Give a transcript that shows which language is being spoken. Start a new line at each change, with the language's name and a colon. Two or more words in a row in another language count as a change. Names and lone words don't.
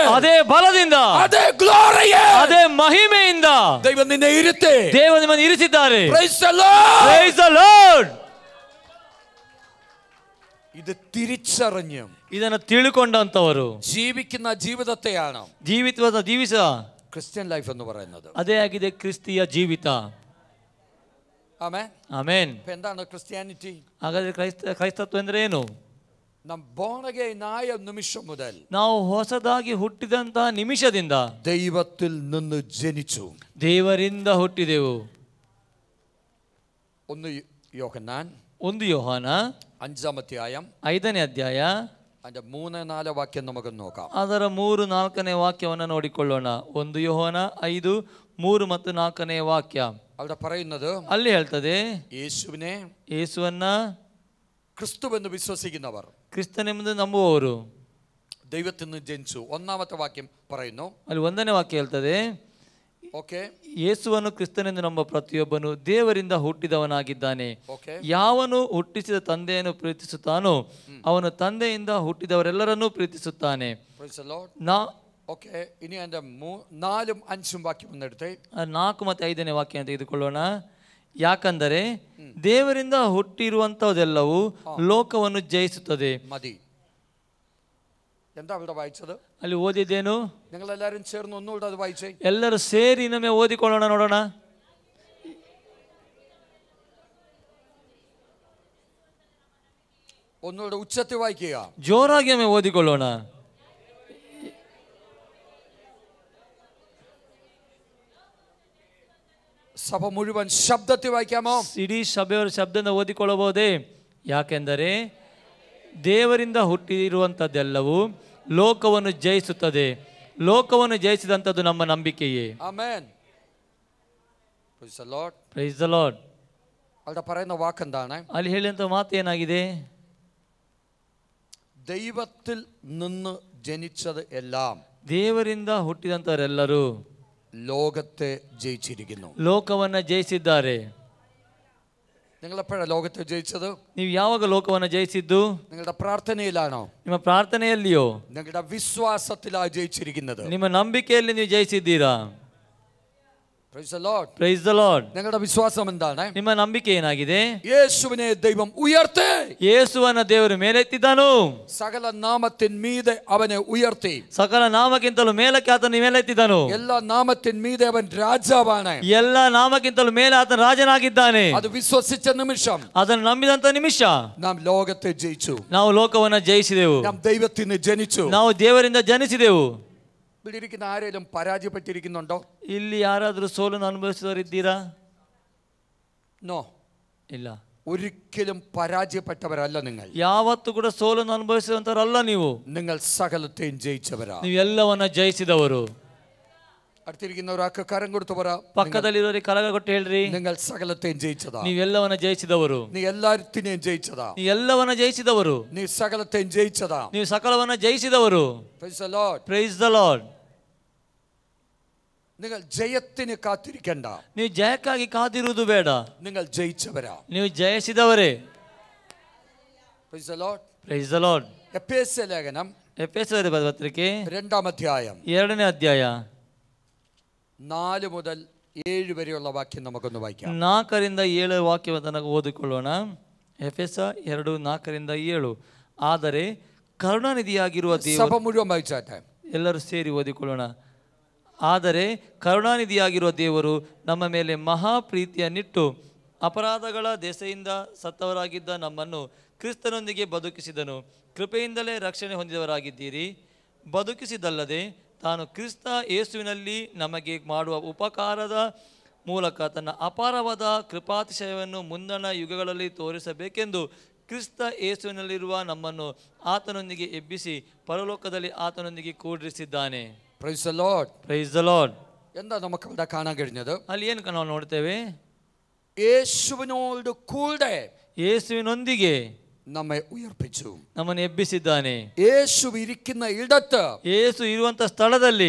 Kannada: ಅದೇ ಬಲದಿಂದ,
Malayalam: അതേ ഗ്ലോറിയിൽ
Kannada: ಅದೇ ಮಹಿಮೆಯಿಂದ
Malayalam: ദൈവം നിന്നെ ഇരുത്തി.
Kannada: ದೇವರು ನಿಮ್ಮನ್ನು ಇರಿಸಿದ್ದಾರೆ.
English: Praise the Lord. Praise the Lord.
Malayalam: ഇത് തിരിച്ചറിഞ്ഞു
Kannada: ಇದನ್ನು ತಿಳ್ಕೊಂಡಂತವರು
Malayalam: ജീവിക്കുന്ന ജീവിതത്തെയാണ്
Kannada: ಜೀವಿಸ
English: Christian life
Malayalam: എന്ന് പറയുന്നത്.
Kannada: ಅದೇ ಆಗಿದೆ ಕ್ರಿಸ್ತಿಯ ಜೀವಿತ.
Malayalam: ആമേൻ.
Kannada: ಆಮೆನ್.
Malayalam: എന്താണ് ക്രിസ്ത്യാനിറ്റി?
Kannada: ಹಾಗಾದ್ರೆ ಕ್ರೈಸ್ತತ್ವ ಅಂದ್ರೆ ಏನು?
Malayalam: നാം
English: born again
Malayalam: ആയ നിമിഷം മുതൽ,
Kannada: ನಾವು ಹೊಸದಾಗಿ ಹುಟ್ಟಿದಂತಹ ನಿಮಿಷದಿಂದ
Malayalam: ദൈവത്തിൽ നിന്ന് ജനിച്ചു.
Kannada: ದೇವರಿಂದ ಹುಟ್ಟಿದೆವು.
Malayalam: 1 യോഹന്നാൻ
Kannada: 1 ಯೋಹಾನ
Malayalam: 5-ാം അധ്യായം
Kannada: 5ನೇ ಅಧ್ಯಾಯ
Malayalam: അതിന്റെ 3-4 വാക്യം നമുക്ക് നോക്കാം.
Kannada: ಅದರ 3-4ನೇ ವಾಕ್ಯವನ್ನು ನೋಡಿಕೊಳ್ಳೋಣ. 1 ಯೋಹಾನ 5, 3 ಮತ್ತು 4ನೇ ವಾಕ್ಯ.
Malayalam: അവിടെ പറയുന്നത്,
Kannada: ಅಲ್ಲಿ ಹೇಳ್ತದೆ, ಯೇಸುವನ್ನ
Malayalam: ക്രിസ്തുവെന്ന് വിശ്വസിക്കുന്നവർ,
Kannada: ಕ್ರಿಸ್ತನೆಂಬುದು ನಂಬುವವರು
Malayalam: ദൈവത്തിൽ നിന്ന് ജനിച്ചു. 1-ാമത്തെ വാക്യം പറയുന്നു,
Kannada: ಅಲ್ಲಿ 1ನೇ ವಾಕ್ಯ ಹೇಳ್ತದೆ, ಓಕೆ, ಯೇಸುವನ್ನು ಕ್ರಿಸ್ತನೆಂದು ನಂಬ ಪ್ರತಿಯೊಬ್ಬನು ದೇವರಿಂದ ಹುಟ್ಟಿದವನಾಗಿದ್ದಾನೆ. ಯಾವನು ಹುಟ್ಟಿಸಿದ ತಂದೆಯನ್ನು ಪ್ರೀತಿಸುತ್ತಾನೋ ಅವನು ತಂದೆಯಿಂದ ಹುಟ್ಟಿದವರೆಲ್ಲರನ್ನೂ ಪ್ರೀತಿಸುತ್ತಾನೆ.
Malayalam: ಓಕೆ, ಇനി അതിന്റെ 4-ും 5-ും വാക്യം ഒന്നെടുത്തേ.
Kannada: 4 ಮತ್ತು 5ನೇ ವಾಕ್ಯ ತೆಗೆದುಕೊಳ್ಳೋಣ. ಯಾಕಂದರೆ ದೇವರಿಂದ ಹುಟ್ಟಿರುವಂತಹದೆಲ್ಲವೂ ಲೋಕವನ್ನು ಜಯಿಸುತ್ತದೆ.
Malayalam: മതി. എന്താ അവിടെ വായിച്ചത്?
Kannada: ಅಲ್ಲಿ ಓದಿದ್ದೇನು?
Malayalam: നിങ്ങൾ എല്ലാവരും ചേർന്ന് ഒന്നുകൂടെ അത് വായിച്ചേ.
Kannada: ಎಲ್ಲರೂ ಸೇರಿ ಇನ್ನೊಮ್ಮೆ ಓದಿಕೊಳ್ಳೋಣ, ನೋಡೋಣ.
Malayalam: ഒന്നുകൂടെ ഉച്ചത്തിൽ വായിക്കുക.
Kannada: ಜೋರಾಗಿ ಒಮ್ಮೆ ಓದಿಕೊಳ್ಳೋಣ.
Malayalam: സഭ മുഴുവൻ ശബ്ദത്തിൽ വായിക്കാമോ?
Kannada: ಇಡೀ ಸಭೆಯವರ ಶಬ್ದದಿಂದ ಓದಿಕೊಳ್ಳಬಹುದೇ? ಯಾಕೆಂದರೆ ದೇವರಿಂದ ಹುಟ್ಟಿರುವಂಥದ್ದೆಲ್ಲವೂ ಲೋಕವನ್ನು ಜಯಿಸುತ್ತದೆ. ಲೋಕವನ್ನು ಜಯಿಸಿದಂಥದ್ದು ನಮ್ಮ ನಂಬಿಕೆಯೇ.
English: ಆಮೆನ್. Praise the Lord. Praise the Lord.
Malayalam: അവിടെ പറയുന്ന വാക്ക് എന്താണ്?
Kannada: ಅಲ್ಲಿ ಹೇಳಿದಂಥ ಮಾತು ಏನಾಗಿದೆ?
Malayalam: ദൈവത്തിൽ നിന്ന് ജനിച്ചത് എല്ലാം,
Kannada: ದೇವರಿಂದ ಹುಟ್ಟಿದಂಥವರೆಲ್ಲರೂ
Malayalam: ലോകത്തെ ജയിച്ചിരിക്കുന്നു.
Kannada: ಲೋಕವನ್ನು ಜಯಿಸಿದ್ದಾರೆ.
Malayalam: നിങ്ങൾ എപ്പോഴാണ് ലോകത്തെ ജയിച്ചത്?
Kannada: ನೀವು ಯಾವಾಗ ಲೋಕವನ್ನು ಜಯಿಸಿದ್ದು?
Malayalam: നിങ്ങളുടെ പ്രാർത്ഥനയിലാണോ?
Kannada: ನಿಮ್ಮ ಪ್ರಾರ್ಥನೆಯಲ್ಲಿಯೋ?
Malayalam: നിങ്ങളുടെ വിശ്വാസത്തിലാണ് ജയിച്ചിരിക്കുന്നത്.
Kannada: ನಿಮ್ಮ ನಂಬಿಕೆಯಲ್ಲಿ ನೀವು ಜಯಿಸಿದ್ದೀರಾ?
English: Praise the Lord. Praise the Lord.
Malayalam: നിങ്ങളുടെ വിശ്വാസം എന്താണ്?
Kannada: ನಿಮ್ಮ ನಂಬಿಕೆ ಏನಾಗಿದೆ?
Malayalam: യേശുവിനെ ദൈവം ഉയർത്തി.
Kannada: ಯೇಸುವನ್ನ ದೇವರು ಮೇಲೆತ್ತಿದನು.
Malayalam: സകല നാമത്തിൻ മീതെ അവനെ ഉയർത്തി.
Kannada: ಸಕಲ ನಾಮಕ್ಕಿಂತಲೂ ಮೇಲಕ್ಕೆ ಆತನ ಮೇಲೆತ್ತಿದನು.
Malayalam: എല്ലാ നാമത്തിൻ മീതെ അവൻ രാജാവാണ്.
Kannada: ಎಲ್ಲ ನಾಮಕ್ಕಿಂತಲೂ ಮೇಲೆ ಆತನ ರಾಜನಾಗಿದ್ದಾನೆ.
Malayalam: അത് വിശ്വസിച്ച നിമിഷം,
Kannada: ಅದನ್ನು ನಂಬಿದಂತ ನಿಮಿಷ
Malayalam: നാം ലോകത്തെ ജയിച്ചു.
Kannada: ನಾವು ಲೋಕವನ್ನ ಜಯಿಸಿದೆವು.
Malayalam: നാം ദൈവത്തിൽ നിന്ന് ജനിച്ചു.
Kannada: ನಾವು ದೇವರಿಂದ ಜನಿಸಿದೆವು.
Malayalam: ഇരിക്കുന്ന ആരെങ്കിലും പരാജയപ്പെട്ടിരിക്കുന്നുണ്ടോ?
Kannada: ಇಲ್ಲಿ ಯಾರಾದರೂ ಸೋಲನ್ನು ಅನುಭವಿಸಿದವರಿದ್ದೀರಾ?
Malayalam: നോ,
Kannada: ಇಲ್ಲ.
Malayalam: ഒരിക്കലും പരാജയപ്പെട്ടവരല്ല നിങ്ങൾ.
Kannada: ಯಾವತ್ತೂ ಕೂಡ ಸೋಲನ್ನು ಅನುಭವಿಸಿದಂತವರಲ್ಲ ನೀವು.
Malayalam: നിങ്ങൾ സകലത്തെയും ജയിച്ചവരാ.
Kannada: ನೀವು ಎಲ್ಲವನ್ನ ಜಯಿಸಿದವರು.
Malayalam: അടുത്തിരിക്കുന്നവരാക്ക് കരം കൊടുത്തു പറ.
Kannada: ಪಕ್ಕದಲ್ಲಿರೋರಿಗೆ ಕರಗ ಕೊಟ್ಟು ಹೇಳ್ರಿ,
Malayalam: നിങ്ങൾ സകലത്തെയും ജയിച്ചതാ.
Kannada: ನೀವೆಲ್ಲವನ್ನ ಜಯಿಸಿದವರು.
Malayalam: നീ എല്ലാത്തിനെയും ജയിച്ചതാ.
Kannada: ನೀ ಎಲ್ಲವನ್ನ ಜಯಿಸಿದವರು.
Malayalam: നീ സകലത്തെയും ജയിച്ചതാ.
Kannada: ನೀವು ಸಕಲವನ್ನ ಜಯಿಸಿದವರು.
English: Praise the Lord. Praise the Lord.
Malayalam: നിങ്ങൾ ജയത്തിന് കാത്തിരിക്കണ്ട.
Kannada: ನೀವು ಜಯಕ್ಕಾಗಿ ಕಾದಿರುವುದು ಬೇಡ.
Malayalam: നിങ്ങൾ ജയിച്ചവരാ.
Kannada: ನೀವು ಜಯಿಸಿದವರೇ.
English: Praise the Lord. Praise the Lord.
Malayalam: എഫേസ്യ ലേഖനം
Kannada: ಎಫೆಸರ ಪತ್ರಿಕೆ
Malayalam: 2-ാം അധ്യായം
Kannada: 2ನೇ ಅಧ್ಯಾಯ
Malayalam: 4 മുതൽ 7 വരെയുള്ള വാക്യം നമുക്കൊന്ന് വായിക്കാം.
Kannada: 4ರಿಂದ 7 ವಾಕ್ಯವನ್ನು ಓದಿಕೊಳ್ಳೋಣ. ಎಫೆಸ 2:4ರಿಂದ 7. ಆದರೆ ಕರುಣಾನಿಧಿಯಾಗಿರುವ ದೇವರು,
Malayalam: സഭ മുഴുവൻ വായിച്ചാട്ടെ,
Kannada: ಎಲ್ಲರೂ ಸೇರಿ ಓದಿಕೊಳ್ಳೋಣ. ಆದರೆ ಕರುಣಾನಿಧಿಯಾಗಿರುವ ದೇವರು ನಮ್ಮ ಮೇಲೆ ಮಹಾ ಪ್ರೀತಿಯನ್ನಿಟ್ಟು ಅಪರಾಧಗಳ ದೆಸೆಯಿಂದ ಸತ್ತವರಾಗಿದ್ದ ನಮ್ಮನ್ನು ಕ್ರಿಸ್ತನೊಂದಿಗೆ ಬದುಕಿಸಿದನು. ಕೃಪೆಯಿಂದಲೇ ರಕ್ಷಣೆ ಹೊಂದಿದವರಾಗಿದ್ದೀರಿ. ಬದುಕಿಸಿದಲ್ಲದೆ ತಾನು ಕ್ರಿಸ್ತ ಯೇಸುವಿನಲ್ಲಿ ನಮಗೆ ಮಾಡುವ ಉಪಕಾರದ ಮೂಲಕ ತನ್ನ ಅಪಾರವಾದ ಕೃಪಾತಿಶಯವನ್ನು ಮುಂದಣ ಯುಗಗಳಲ್ಲಿ ತೋರಿಸಬೇಕೆಂದು ಕ್ರಿಸ್ತ ಯೇಸುವಿನಲ್ಲಿರುವ ನಮ್ಮನ್ನು ಆತನೊಂದಿಗೆ ಎಬ್ಬಿಸಿ ಪರಲೋಕದಲ್ಲಿ ಆತನೊಂದಿಗೆ ಕೂಡಿಸಿದ್ದಾನೆ.
English: Praise the Lord. Praise the Lord.
Malayalam: എന്താ നമുക്ക് ഇവിടെ കാണാൻ കഴിഞ്ഞത്?
Kannada: ಅಲ್ಲಿ ಏನು ನಾವು ನೋಡ್ತೇವೆ?
Malayalam: യേശുവിനോട് കൂടെ
Kannada: ಯೇಸುವಿನೊಂದಿಗೆ
Malayalam: നമ്മെ ഉയർപ്പിച്ചു,
Kannada: ನಮ್ಮನ್ನು ಎಬ್ಬಿಸಿದ್ದಾನೆ.
Malayalam: യേശു ഇരിക്കുന്ന ഇടത്ത്,
Kannada: ಯೇಸು ಇರುವಂತ ಸ್ಥಳದಲ್ಲಿ